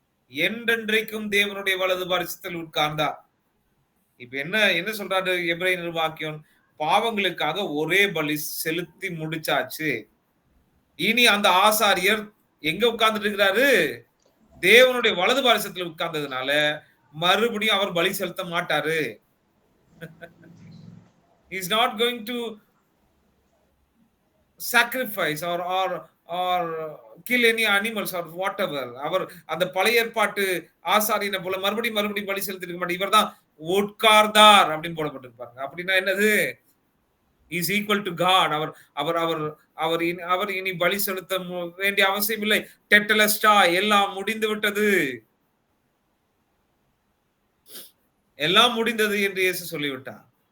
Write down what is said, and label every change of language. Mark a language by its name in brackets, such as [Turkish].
[Tamil] என்றென்றைக்கும் தேவனுடைய வலது பாரிசத்தில் உட்கார்ந்தார். இப்ப என்ன சொல்றாரு எபிரேய நிர்வாக்கியம்? பாவங்களுக்காக ஒரே பலி செலுத்தி முடிச்சாச்சு. இனி அந்த ஆசாரியர் எங்க உட்கார்ந்துட்டு இருக்கிறாரு? தேவனுடைய வலது பாரிசத்தில் உட்கார்ந்ததுனால மறுபடியும் அவர் பலி செலுத்த மாட்டாரு. [English] He is not going to sacrifice or kill any animals or whatever. [Tamil] அவர் அந்த பழைய ஏற்பாட்டு ஆசாரியனை போல மறுபடியும் பலி செலுத்தி இருக்க மாட்டார். இவர் தான் உட்கார்ந்தார் அப்படின்னு போடப்பட்டிருப்பாங்க. அப்படின்னா என்னது? [English] Is equal to God. [Tamil] அவர் இனி பலி செலுத்த வேண்டிய அவசியம் இல்லை. டெட்டலஸ்டா, எல்லாம் முடிந்து விட்டது, எல்லாம் முடிந்தது என்று இயேசு சொல்லிவிட்டார்.